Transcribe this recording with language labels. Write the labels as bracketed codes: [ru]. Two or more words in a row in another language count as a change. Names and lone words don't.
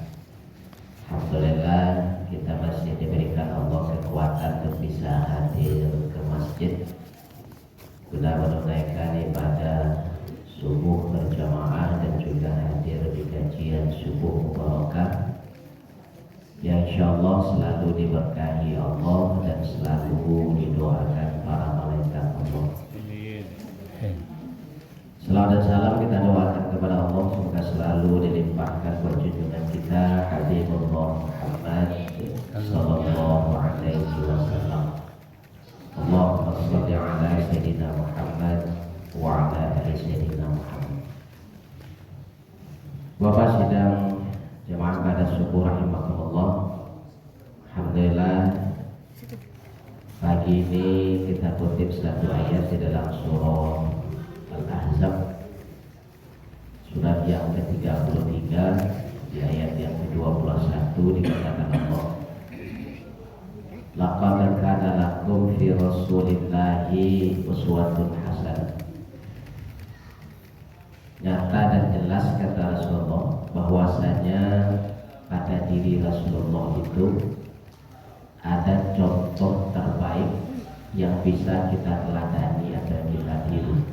[id] Alhamdulillah kita masih diberikan Allah kekuatan untuk bisa hadir ke masjid guna menunaikan ibadah subuh berjamaah dan juga hadir di kajian subuh mubarakah yang insyaallah selalu diberkahi Allah dan selalu didoakan para malaikat Allah. Salawat dan salam kita doakan kepada Allah semoga selalu dilimpahkan perjunjungan kita Habibullah Muhammad [ar] صلى الله عليه وسلم. اللهم صل على سيدنا محمد وعلى آل سيدنا محمد. [id] Bapak sidang jemaah pada subuh rahimakumullah. Alhamdulillah pagi ini kita kutip satu ayat di dalam surah Al-Ahzab, surat yang ke-33 di ayat yang ke-21 dikatakan Allah, [ar] لقد كان لكم في رسول الله أسوة حسنة. [id] Nyata dan jelas kata Rasulullah bahwasanya pada diri Rasulullah itu ada contoh terbaik yang bisa kita teladani atau kita tiru.